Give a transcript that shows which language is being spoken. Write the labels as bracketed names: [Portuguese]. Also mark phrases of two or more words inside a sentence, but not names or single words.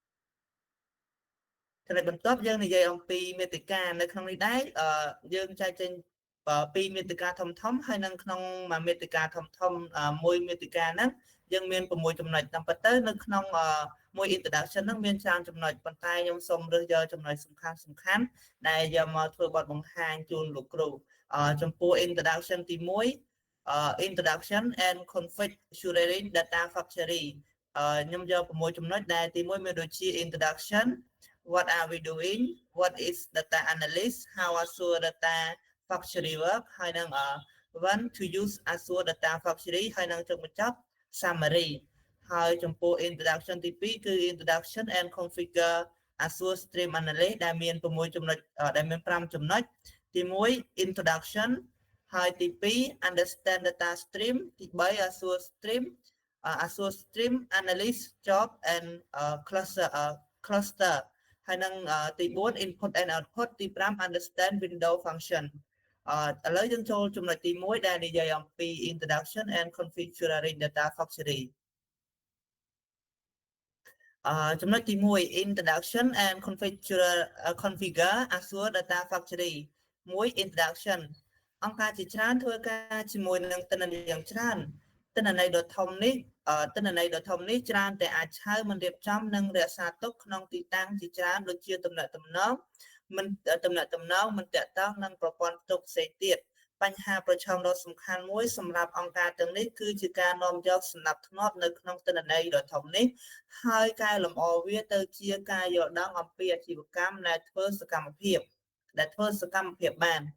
[Khmer] យើងនិយាយអំពីមេតិកានៅក្នុងនេះដែរយើងចែកចេញពីមេតិកាធំហើយនៅក្នុងមេតិកាធំមួយមេតិកាហ្នឹងយើងមាន6ចំណុចតាមពិតទៅនៅក្នុងមួយ introduction ហ្នឹងមានច្រើន ចំណុចប៉ុន្តែខ្ញុំសូមរើសយកចំណុចសំខាន់ដែលយកមកធ្វើបទបង្ហាញជូនលោកគ្រូចំពោះ introduction ទី1 [English] introduction and configuring data factory [Khmer] ខ្ញុំយក6 ចំណុចដែលទី1មានដូចជា [English] introduction what are we doing what is data analyst how Azure data factory work [Khmer] ហើយនឹង [English] when to use Azure data factory [Khmer] ហើយនឹងចុងបញ្ចប់ summary ហើយចំពោះ introduction ទី2គឺ [English] introduction and configure Azure stream analyst [Khmer] ដែលមាន6ចំណុចដែលមាន5ចំណុចទី1 introduction ហើយទី2 [English] understand data stream [Khmer] ទី3 [English] Azure stream analyst job and cluster [Khmer] ហើយនឹងទី4 [English] input and output [Khmer] ទី5 [English] understand window function [Khmer] ឥឡូវយើងចូលចំណុចទី1ដែលនិយាយអំពី [English] introduction and configuring data factory [Khmer] ចំណុចទី1 [English] introduction and configure Azure data factory 1 introduction [Khmer] អង្គការជាច្រើនធ្វើការជាមួយនឹងទិន្នន័យយ៉ាងច្រើនទិន្នន័យដ៏ធំ នេះច្រើនតែអាចឆៅមិនរៀបចំនិងរក្សាទុកក្នុងទីតាំងជាច្រើនដូចជាទំនាក់ទំនងមិនតាក់ទងនឹងប្រព័ន្ធផ្ទុកផ្សេងទៀតបញ្ហាប្រឈមដ៏សំខាន់មួយសម្រាប់អង្គការទាំងនេះគឺជាការនាំយកសណ្ដាប់ធ្នាប់នៅក្នុងទិន្នន័យដ៏ធំនេះហើយកែលម្អវាទៅជាការយល់ដឹងអំពីអាជីវកម្មដែលធ្វើសកម្មភាពបាន